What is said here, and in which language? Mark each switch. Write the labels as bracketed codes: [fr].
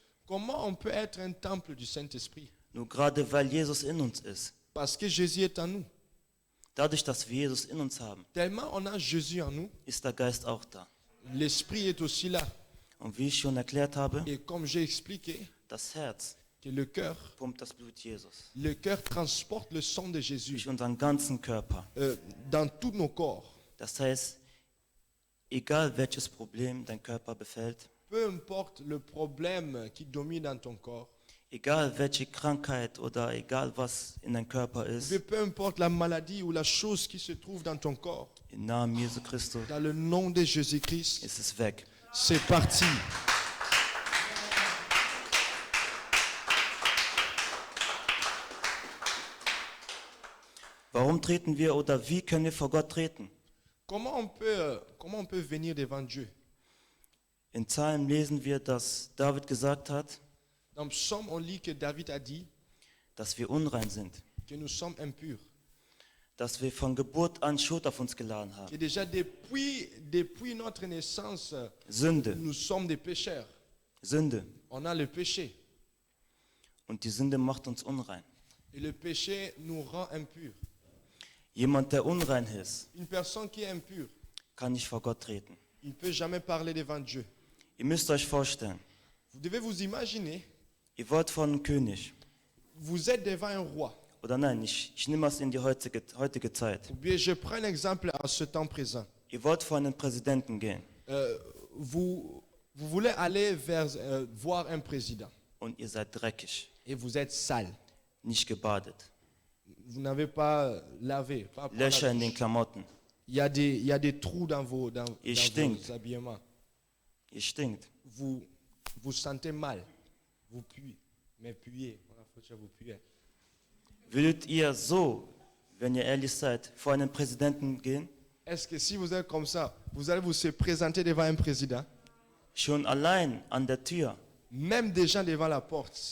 [fr] Comment on peut être un temple du Saint-Esprit? [de] Nur gerade weil Jesus in uns ist. [fr] Parce que Jésus est en nous. [de] Dadurch, dass wir Jesus in uns haben, [fr] Tellement on a Jésus en nous, [de] ist der Geist auch da. [fr] l'Esprit est aussi là. [de] Und wie ich schon erklärt habe, [fr] Et comme j'ai expliqué, [de] das Herz [fr] que [de] pumpt das Blut Jesus [fr] le cœur transporte le sang de Jésus [de] durch unseren ganzen Körper. [fr] dans tous nos corps. [de] Das heißt, egal welches Problem dein Körper befällt, [fr] Peu importe le problème qui domine dans ton corps, [de] egal welche Krankheit oder egal was in deinem Körper ist, [fr] peu importe la maladie ou la chose qui se trouve dans ton corps, [de] im Namen Jesu Christus [fr] dans le nom de Jésus-Christ, [de] ist es weg. [fr] c'est parti. [de] Warum treten wir oder wie können wir vor Gott treten? [fr] Comment on peut venir devant Dieu? [de] In Psalmen lesen wir, dass David gesagt hat, [fr] Dans le psaume, on lit que David a dit [de] dass wir unrein sind, [fr] que nous sommes impurs. [de] dass wir von Geburt an Schuld auf uns geladen haben. [fr] Que déjà depuis notre naissance, [de] Sünde, [fr] nous sommes des pécheurs. [de] Sünde. [fr] On a le péché. [de] Und die Sünde macht uns unrein. [fr] Et le péché nous rend impurs. [de] Jemand, der unrein ist, [fr] Une personne qui est impure, [de] kann nicht vor Gott treten. [fr] il ne peut jamais parler devant Dieu. [de] Ihr müsst euch vorstellen, [fr] Vous devez vous imaginer, [de] ihr wollt von einem König. [fr] vous êtes devant un roi. [de] Oder nein, ich nehme es in die heutige Zeit. [fr] Ou bien je prends un exemple à ce temps présent. [de] Ihr wollt vor einen Präsidenten gehen [fr] Vous voulez aller voir un président [de] und ihr seid dreckig, [fr] et vous êtes sale. [de] nicht gebadet, [fr] Vous n'avez pas lavé. Pas prendre la [de] Löcher in den [fr] douche. [de] Klamotten, [fr] Il y a des trous dans vos [de] stinkt. [fr] habillements. [de] ihr stinkt. [fr] Vous sentez mal. Vous puez. Mais puez. Vous puez. [de] Würdet ihr so, wenn ihr ehrlich seid, vor einen Präsidenten gehen? [fr] Est-ce que si vous êtes comme ça, vous allez vous se présenter devant un président, [de] Schon allein an der Tür [fr] même des gens devant la porte,